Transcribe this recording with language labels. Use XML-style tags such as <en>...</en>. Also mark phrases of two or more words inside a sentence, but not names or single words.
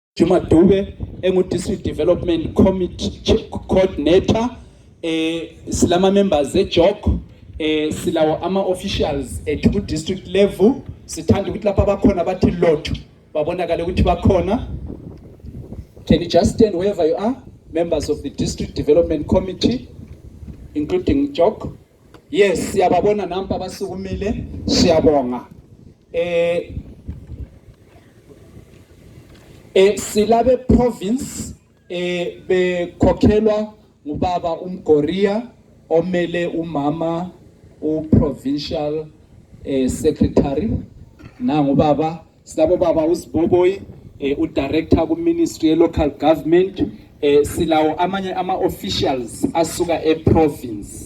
<nd>Juma Dube District Development Committee Coordinator, silama members eJOC, silawo ama officials ku district level, sithanda ukuthi lapha bakhona bathi lot babonakala ukuthi bakhona.</nd> <en>Can you just stand wherever you are, members of the District Development Committee, including JOC? Yes,</en> <nd>siyababona nampa basukumile, siyabonga. Silabe province bekhokhelwa ngubaba uMgoria omele umama</nd> <en>provincial secretary</en> <nd>na ngubaba silabo baba uSiboboyi director ku Ministry of Local Government, silawo amanye ama officials asuka province.</nd>